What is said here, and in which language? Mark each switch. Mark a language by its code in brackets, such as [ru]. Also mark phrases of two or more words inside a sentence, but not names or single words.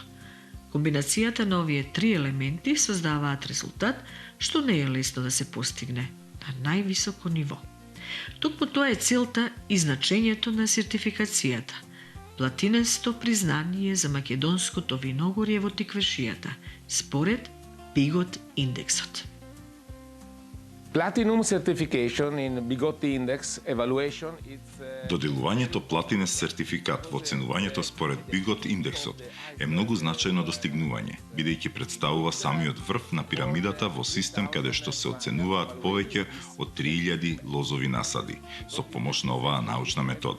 [mk] Комбинацијата на овие три елементи создаваат резултат што не е лесно да се постигне на највисоко ниво. Токму тоа е целта и значењето на сертификацијата. Платинесто признание за македонското виногорје во Тиквешијата, според Bigot индексот. [en] Platinum certification in Bigot Index evaluation [mk] Доделувањето платинес сертификат во оценувањето според Bigot индексот е многу значајно достигнување, бидејќи представува самиот врв на пирамидата во систем каде што се оценуваат повеќе од 3000 лозови насади со помош на оваа научна метода.